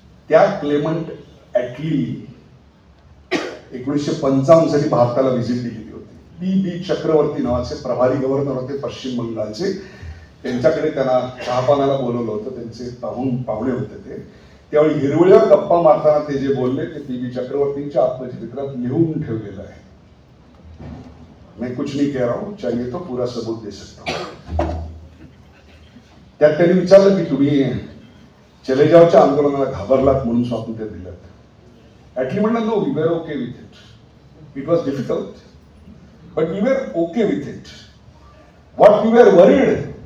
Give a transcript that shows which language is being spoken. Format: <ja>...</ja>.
<mr>त्या क्लेमंट ॲटली 1955 साली भारताला व्हिजिट दिलेली होती. बी चक्रवर्ती नावाचे प्रभारी गव्हर्नर होते पश्चिम बंगालचे. त्यांच्याकडे त्यांना चहापानाला बोलवलं होतं. त्यांचे पाहुणे होते ते. त्यावेळी हिरवळीवर गप्पा मारताना ते जे बोलले ते बी चक्रवर्तींच्या आत्मचरित्रात लिहून ठेवलेलं आहे.</mr> <hi>मैं कुछ नहीं कह रहा हूं, चाहिए तो पूरा सबूत दे सकता हूं.</hi> <mr>त्यात त्यांनी विचारलं की तुम्ही चले जावच्या आंदोलनाला घाबरलात म्हणून स्वातंत्र्य दिलं.</mr> <en>Attlee</en> <mr>म्हणलं,</mr> <en>No, we were okay with it. It was difficult but we were okay with it. What we were worried,</en>